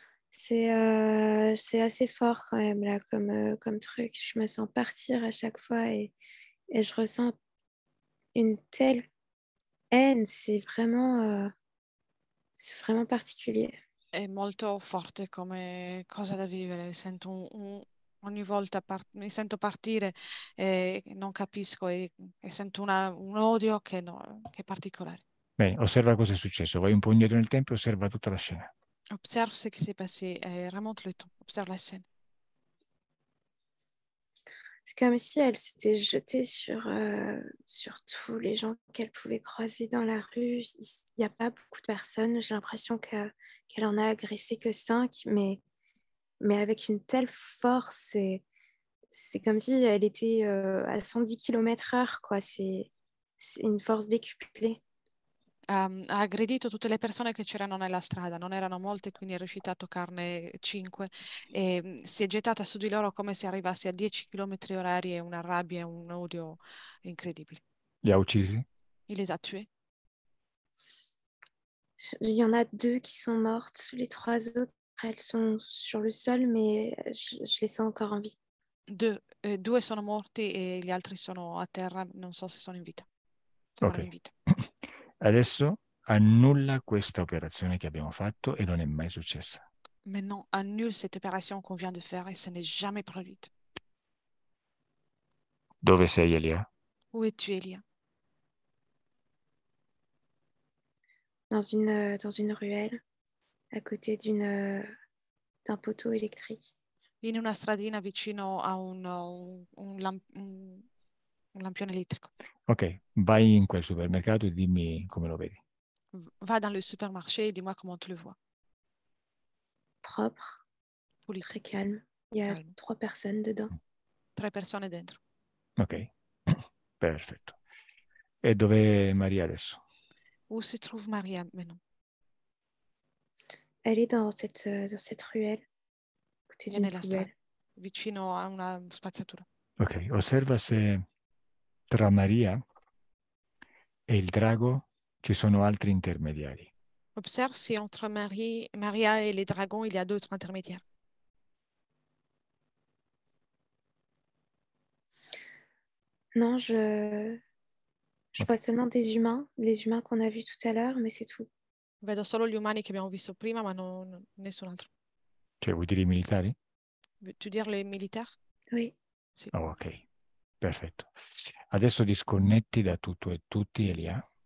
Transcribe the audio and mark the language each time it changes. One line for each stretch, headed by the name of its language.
French: C'est assez fort quand même là comme truc. Je me sens partir à chaque fois et je ressens une telle haine. C'est vraiment particulier.
Italian: È molto forte come cosa da vivere. Sento ogni volta mi sento partire e non capisco e sento un odio che è particolare. Bene, osserva cosa è successo. Vai un po' indietro nel tempo e osserva tutta la scena.
French: Observe ce qui s'est passé, remonte le temps, observe la scène. C'est comme si elle s'était jetée sur tous les gens qu'elle pouvait croiser dans la rue. Il n'y a pas beaucoup de personnes. J'ai l'impression qu'elle en a agressé que 5, mais avec une telle force. C'est comme si elle était à 110 km/h, quoi. C'est une force décuplée.
Italian: Ha aggredito tutte le persone che c'erano nella strada, non erano molte, quindi è riuscita a toccarne 5 e si è gettata su di loro come se arrivasse a 10 km orari e una rabbia e un odio incredibili. Li ha uccisi?
French: Il les a tués. Il y en a 2 qui sont mortes. Les 3 autres, elles sont sur le sol, mais je les sens encore en vie.
Italian: Due sono morti e gli altri sono a terra, non so se sono in vita. Sembrano in vita. Adesso annulla questa operazione che abbiamo fatto e non è mai successa.
French: Maintenant, annule cette opération qu'on vient de faire et ce n'est jamais produite.
Italian: Dove sei, Elia?
French: Où es-tu, Elia? Dans une ruelle, à côté d'un poteau électrique.
Italian: In una stradina vicino a un lampione elettrico. Ok, vai in quel supermercato e dimmi come lo vedi.
French: Va dans le supermarché et dis-moi comment tu le vois. Propre,
Italian: Pulito,
French: très calme. Il y a
Italian: calme.
French: 3 personnes dedans.
Italian: 3 persone dentro. Ok, perfetto. E dov'è Maria adesso?
French: Où se trouve Maria maintenant? Elle est dans cette ruelle, à côté d'une
Italian: nella strada,
French: poubelle.
Italian: vicino a una spazzatura. Ok, osserva se tra Maria e il drago ci sono altri intermediari.
French: Observe si entre Maria et les dragons, il y a d'autres intermédiaires. Non, je vois seulement des humains, les humains qu'on a vus tout à l'heure, mais c'est tout.
Italian: Vedo solo gli umani che abbiamo visto prima, ma nessun altro. Cioè, vuoi dire i militari?
French: Tu dire les militaires? Oui.
Italian: Sì. Oh, ok, perfetto. Adesso disconnetti da tutto e tutti, Elia.